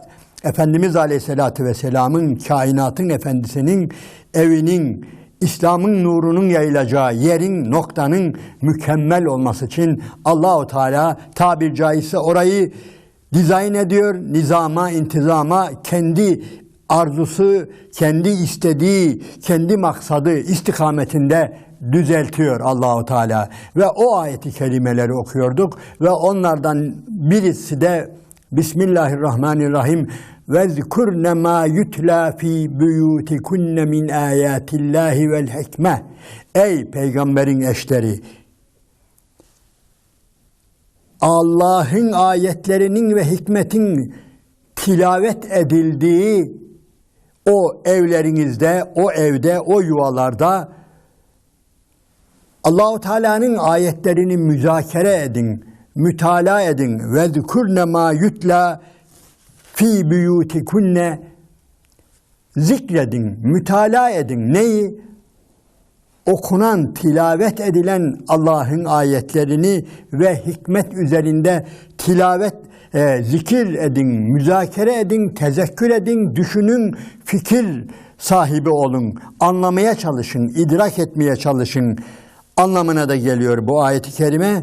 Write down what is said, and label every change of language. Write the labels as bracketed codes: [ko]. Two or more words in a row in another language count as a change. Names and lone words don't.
[tr] Efendimiz [ar] عليه الصلاة والسلام'ın, [tr] kainatın efendisinin evinin, İslam'ın nurunun yayılacağı yerin, noktanın mükemmel olması için Allah-u Teala tabir caizse orayı dizayn ediyor, nizama, intizama, kendi arzusu, kendi istediği, kendi maksadı istikametinde düzeltiyor Allah-u Teala. Ve o ayeti kerimeleri okuyorduk ve onlardan birisi de Bismillahirrahmanirrahim. [ar] وَذْكُرْنَ مَا يُتْلَى ف۪ي بُيُوتِكُنَّ مِنْ آيَاتِ اللّٰهِ وَالْحِكْمَةِ. [tr] Ey peygamberin eşleri! Allah'ın ayetlerinin ve hikmetin tilavet edildiği o evlerinizde, o evde, o yuvalarda Allah-u Teala'nın ayetlerini müzakere edin, mütalaa edin. [ar] وَذْكُرْنَ مَا يُتْلَى ف۪ي بُيُوتِكُنَّ. [tr] Zikredin, mütalaa edin. Neyi? Okunan, tilavet edilen Allah'ın ayetlerini ve hikmet üzerinde tilavet, zikir edin, müzakere edin, tezekkür edin, düşünün, fikir sahibi olun, anlamaya çalışın, idrak etmeye çalışın anlamına da geliyor bu ayet-i kerime.